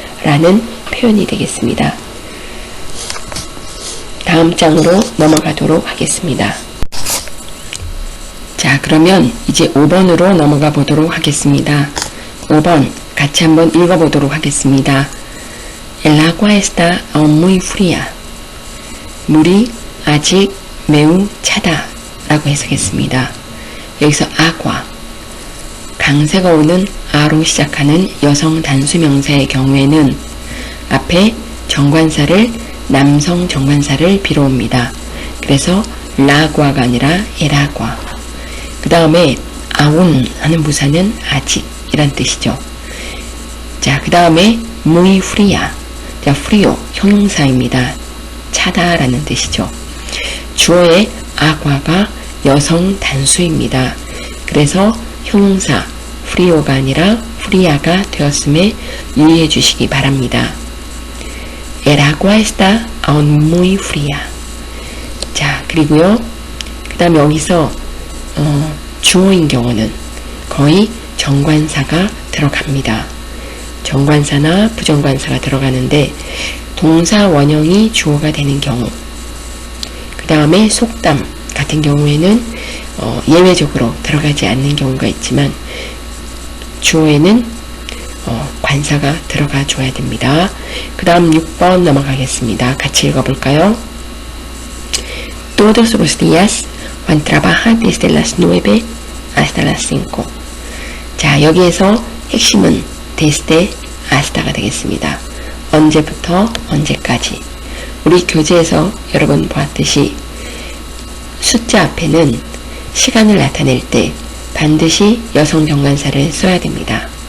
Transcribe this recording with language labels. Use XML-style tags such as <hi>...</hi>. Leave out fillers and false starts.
<ko>라는 표현이 되겠습니다. 다음 장으로 넘어가도록 하겠습니다. 자, 그러면 이제 5번으로 넘어가 보도록 하겠습니다. 5번 같이 한번 읽어보도록 하겠습니다.</ko> <es>El agua está aún muy fría.</es> <ko>물이 아직 매우 차다 라고 해석했습니다. 여기서 agua 강세가 오는 아로 시작하는 여성 단수명사의 경우에는 앞에 정관사를 남성 정관사를 빌어옵니다. 그래서 라과가 아니라 에라과. 그 다음에 아운 하는 부사는 아직 이란 뜻이죠. 자, 그 다음에</ko> <es>muy fría.</es> <ko>자, frío 형용사입니다. 차다라는 뜻이죠. 주어의 agua가 여성 단수입니다. 그래서 형용사 frío가 아니라 fría가 되었음에 유의해 주시기 바랍니다.</ko> <es>El agua está aún muy fría.</es> <ko>자, 그리고요. 그 다음에 여기서 주어인 경우는 거의 정관사가 들어갑니다. 정관사나 부정관사가 들어가는데 동사 원형이 주어가 되는 경우, 그 다음에 속담 같은 경우에는 예외적으로 들어가지 않는 경우가 있지만 주어에는 관사가 들어가 줘야 됩니다. 그 다음 6번 넘어가겠습니다. 같이 읽어볼까요?</ko> <es>Todos los días Juan trabaja desde las 9 hasta las 5.</es> <ko>자, 여기에서 핵심은 desde hasta가 되겠습니다. 언제부터 언제까지. 우리 교재에서 여러분 보았듯이 숫자 앞에는 시간을 나타낼 때 반드시 여성 정관사를 써야 됩니다.</ko>